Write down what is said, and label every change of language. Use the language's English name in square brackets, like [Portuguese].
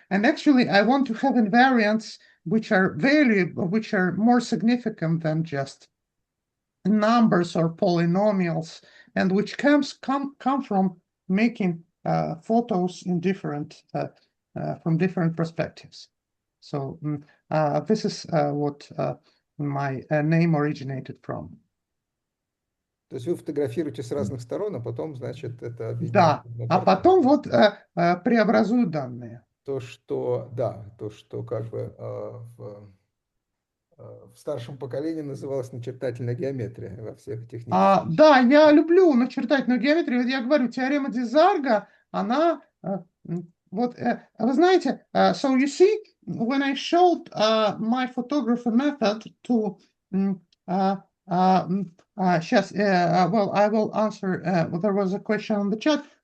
[English] And actually, I want to have invariants which are which are more significant than just numbers or polynomials, and which come from making photos in different from different perspectives. So this is what my name originated from. [Russian] То есть вы фотографируете с разных сторон, а потом, значит, это объединяется Да, в одну а картинку. потом вот преобразую данные. То, что, да, то, что как бы в старшем поколении называлось начертательная геометрия во всех технических. Да, я люблю начертательную геометрию. Вот я говорю, теорема Дизарга, она, вот, вы знаете, [English] so you see, when I showed my photography method to, сейчас, well, I will answer, there was a question on the chat.